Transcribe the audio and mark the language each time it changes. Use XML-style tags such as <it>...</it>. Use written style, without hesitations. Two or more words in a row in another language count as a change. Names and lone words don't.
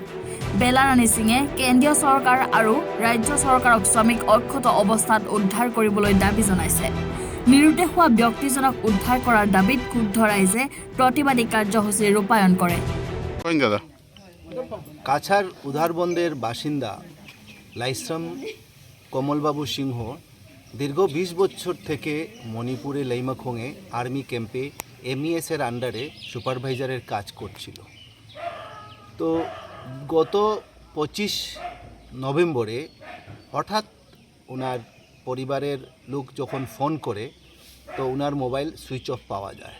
<as>বেলাৰাণী সিঙে কেন্দ্ৰীয় চৰকাৰ আৰু ৰাজ্য চৰকাৰক শ্ৰমিক অক্ষত অৱস্থাত উদ্ধাৰ কৰিবলৈ দাবী জনাইছে। নিৰুদ্দেশ হোৱা ব্যক্তিজনক উদ্ধাৰ কৰাৰ দাবীত ক্ষুব্ধ ৰাইজে প্ৰতিবাদী কাৰ্যসূচী ৰূপায়ণ কৰে।</as> <bn>কাছার উধারবন্দের বাসিন্দা লাইশ্রাম কমলবাবু সিংহ দীর্ঘ 20 বছর থেকে মণিপুরে লেইমাখোঙে আর্মি ক্যাম্পে এমইএসের আন্ডারে সুপারভাইজারের কাজ করছিল। তো গত 25 নভেম্বরে হঠাৎ ওনার পরিবারের লোক যখন ফোন করে তো ওনার মোবাইল</bn> <en>switch off</en> <bn>পাওয়া যায়।</bn>